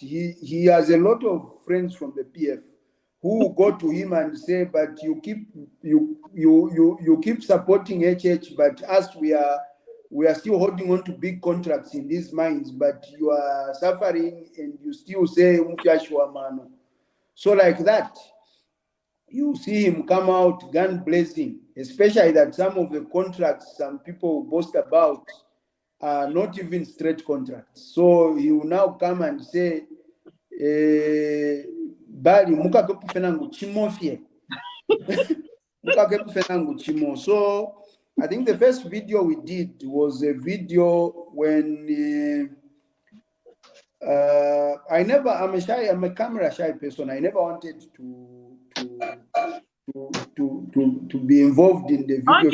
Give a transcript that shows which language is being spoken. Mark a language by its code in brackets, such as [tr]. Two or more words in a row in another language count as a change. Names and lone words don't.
[en] He has a lot of friends from the PF who go to him and say, but you keep supporting HH, but us, we are still holding on to big contracts in these mines, but you are suffering and you still say mano. So like that, you see him come out gun blazing, especially that some of the contracts some people boast about are not even straight contracts. So he will now come and say, [bem] Bali mukakepu fenangu chimofie. Mukakepu fenangu chimo. [en] So I think the first video we did was a video when I'm a camera shy person. I never wanted to be involved in the video.